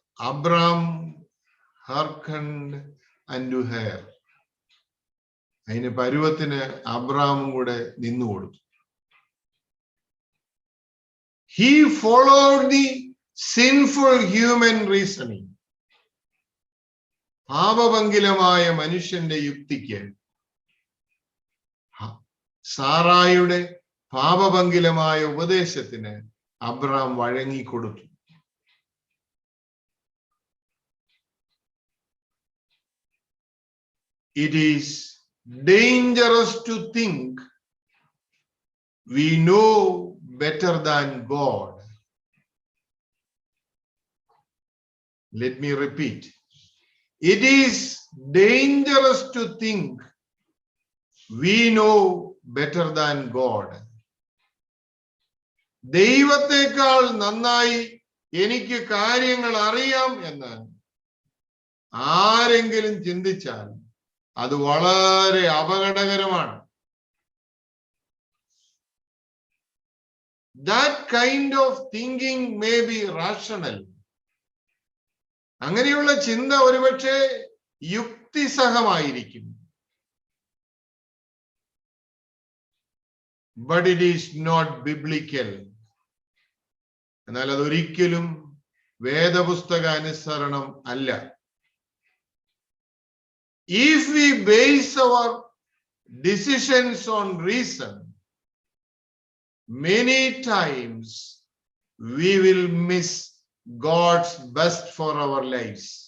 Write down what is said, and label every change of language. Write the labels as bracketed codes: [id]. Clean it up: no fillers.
[en] Abram hearkened unto her. [ml] അതിന് പരുവത്തിന് അബ്രാമും കൂടെ നിന്നു കൊടുത്തു. [en] He followed the sinful human reasoning. [ml] പാപഭംഗിലമായ മനുഷ്യന്റെ യുക്തിക്ക് സാറായുടെ പാപഭംഗിലമായ ഉപദേശത്തിന് Abram വഴങ്ങിക്കൊടുത്തു. [en] It is dangerous to think we know better than God. Let me repeat. It is dangerous to think we know better than God. [ml] ദൈവത്തെക്കാൾ നന്നായി എനിക്ക് കാര്യങ്ങൾ അറിയാം എന്ന് ആരെങ്കിലും ചിന്തിച്ചാൽ അത് വളരെ അപകടകരമാണ്. [en] That kind of thinking may be rational [ml] അങ്ങനെയുള്ള ചിന്ത ഒരുപക്ഷെ യുക്തിസഹമായിരിക്കും. [en] But it is not biblical. [ml] എന്നാൽ അതൊരിക്കലും വേദപുസ്തക അനുസരണം അല്ല. [en] If we base our decisions on reason, many times we will miss God's best for our lives.